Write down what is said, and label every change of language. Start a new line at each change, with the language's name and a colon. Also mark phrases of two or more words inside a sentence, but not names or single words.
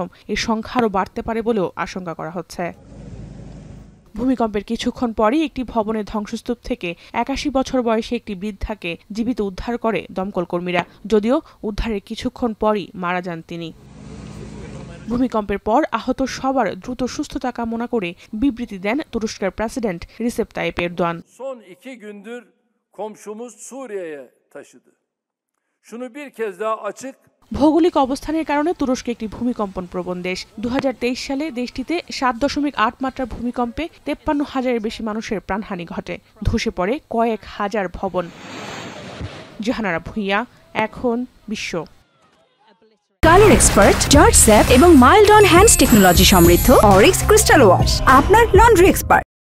Bangla: এর সংখ্যা আরও বাড়তে পারে বলেও আশঙ্কা করা হচ্ছে। ভূমিকম্পের কিছুক্ষণ পরই একটি ভবনের ধ্বংসস্তূপ থেকে 81 বছর বয়সী একটি বৃদ্ধাকে জীবিত উদ্ধার করে দমকল কর্মীরা, যদিও উদ্ধারের কিছুক্ষণ পরই মারা যান তিনি। ভূমিকম্পের পর আহত সবার দ্রুত সুস্থতা কামনা করে বিবৃতি দেন তুরস্কের প্রেসিডেন্ট রিসেপ তাইপ এরদোয়ান।
Turkish: Son 2 gündür komşumuz Suriye'ye taşıdı. Şunu bir kez daha açık
Bangla: ভৌগোলিক অবস্থানের কারণে তুরস্ক একটি ভূমিকম্পন প্রবণ দেশ। 2023 সালে দেশটিতে 7.8 মাত্রার ভূমিকম্পে 53,000-এর বেশি মানুষের প্রাণহানি ঘটে। ধসে পড়ে কয়েক হাজার ভবন। জাহানারা ভুঁইয়া, এখন বিশ্ব।
English: color expert,
Bangla: জর্জ স্যাপ এবং
English: mild on hands technology
Bangla: সমৃদ্ধ অরিক্স ক্রিস্টাল ওয়াশ আপনার
English: laundry expert.